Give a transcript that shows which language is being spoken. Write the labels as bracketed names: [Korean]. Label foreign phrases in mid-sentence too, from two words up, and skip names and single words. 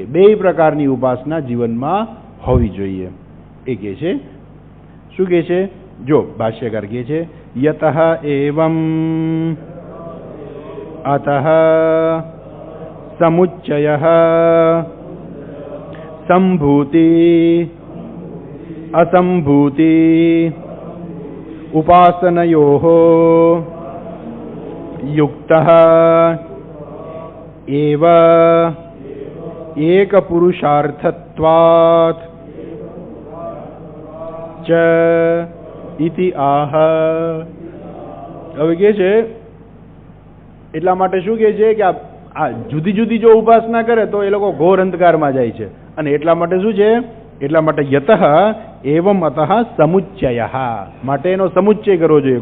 [Gujarati] બેય પ્રકારની ઉપાસના જીવનમાં હોવી જોઈએ. એ કહે છે. શું કહે છે? જો ભાષ્યકાર કહે છે [Sanskrit] यतः एवं अतः समुच्चयः संभूति असंभूति उपासनयोः युक्तः एव एक पुरुषार्थत्वात् च इति आह. [Gujarati] હવે કે છે એટલા માટે શું કહે છે કે આ જુદી જુદી જો ઉપાસના કરે તો એ લોકો ઘોર અંધકારમાં જાય છે. અને એટલા માટે શું છે? એટલા માટે [Sanskrit] यतः एवम अतः समुच्चयः, [Gujarati] માટે એનો સમુચ્ચય કરવો જોઈએ.